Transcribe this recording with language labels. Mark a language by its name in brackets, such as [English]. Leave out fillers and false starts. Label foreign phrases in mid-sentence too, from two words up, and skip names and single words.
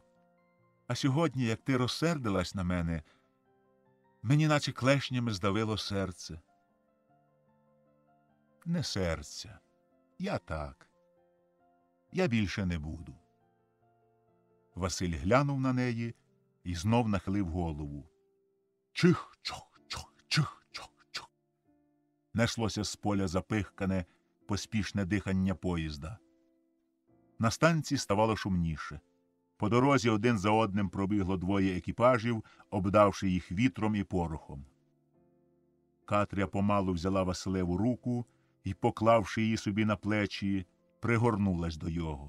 [Ukrainian] А сьогодні, як ти розсердилась на мене, мені наче клешнями здавило серце. Не серця. Я так. Я більше не буду. Василь глянув на неї і знов нахилив голову. Чих-чох, чох, чих-чох, чох. Неслося з поля запихкане, поспішне дихання поїзда. На станції ставало шумніше. По дорозі один за одним пробігло двоє екіпажів, обдавши їх вітром і порохом. Катря помалу взяла Василеву руку і, поклавши її собі на плечі, пригорнулась до його.